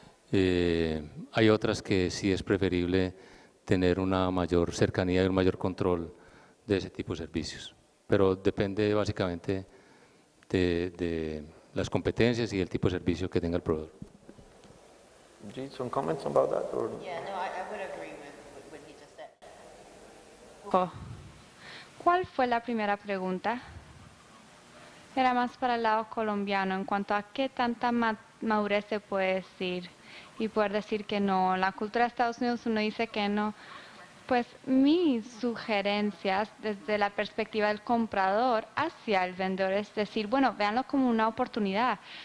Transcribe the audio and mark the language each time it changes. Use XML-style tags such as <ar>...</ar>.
<es>Hay otras que sí es preferible tener una mayor cercanía y un mayor control de ese tipo de servicios. Pero depende básicamente de las competencias y el tipo de servicio que tenga el proveedor.</es> <en>Some comments about that? Or? Yeah, no, I would agree with what he just said.</en> <es>¿Cuál fue la primera pregunta? Era más para el lado colombiano en cuanto a qué tanta madurez se puede decir y poder decir que no. La cultura de Estados Unidos uno dice que no. Pues mis sugerencias desde la perspectiva del comprador hacia el vendedor es decir, bueno, véanlo como una oportunidad.</es>